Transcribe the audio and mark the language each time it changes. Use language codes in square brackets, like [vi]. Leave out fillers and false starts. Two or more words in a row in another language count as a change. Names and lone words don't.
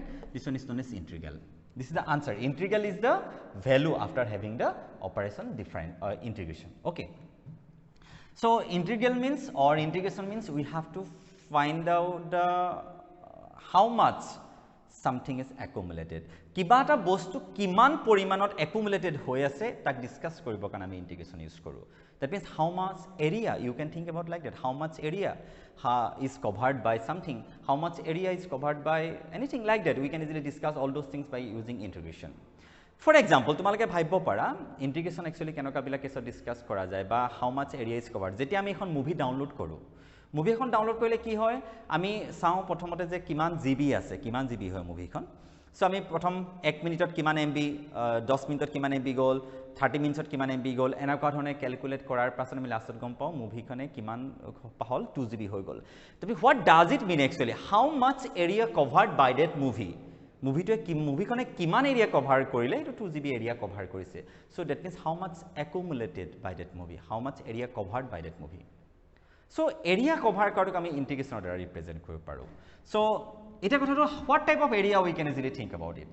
[en] This one is known as integral. This is the answer. Integral is the value after having the operation integration. Okay. So integral means or integration means we have to find out the how much something is accumulated. [as] কিবা এটা বস্তু কিমান পৰিমাণত accumulated হৈ আছে তাক ডিসকাস কৰিব কাৰণে আমি integration ইউজ কৰো. [en] That means how much area, you can think about like that, how much area is covered by something, how much area is covered by anything like that. We can easily discuss all those things by using integration. For example, [as] তোমালোকে ভাবিব পাৰা [en] integration actually [as] কেনেকা বিলা কেছত ডিসকাস কৰা যায় বা [en] how much area is covered. [as] যেতিয়া আমি এখন মুভি ডাউনলোড কৰো, মুভি এখন ডাউনলোড কৰিলে কি হয়, আমি চাও প্ৰথমতে যে কিমান জিবি আছে, কিমান জিবি হয় মুভিখন. সো আমি প্ৰথম 1 মিনিটত কিমান এমবি, 10 মিনিটত কিমান এমবি গ'ল, 30 মিনিটত কিমান এমবি গ'ল, এনেকুৱা ধৰণে ক্যালকুলেট কৰাৰ পাছত আমি লাষ্টত গম পাওঁ মুভিখনে কিমান হ'ল 2 জিবি হৈ গ'ল. [en] তবে what does it mean actually, how much area covered by that movie, [as] মুভিটোৱে মুভিখনে কিমান এৰিয়া কভাৰ কৰিলে, এইটো 2 জিবি এৰিয়া কভাৰ কৰিছে. [en] so that means how much accumulated by that movie, how much area covered by that movie. [as] সো [en] area cover [as] কৰাটোক আমি ইন্টিগ্ৰেশ্যনৰ দ্বাৰা ৰিপ্ৰেজেণ্ট কৰিব পাৰোঁ. [en] সো [as] এটা কথাটো [en] what type of area we can easily think about it.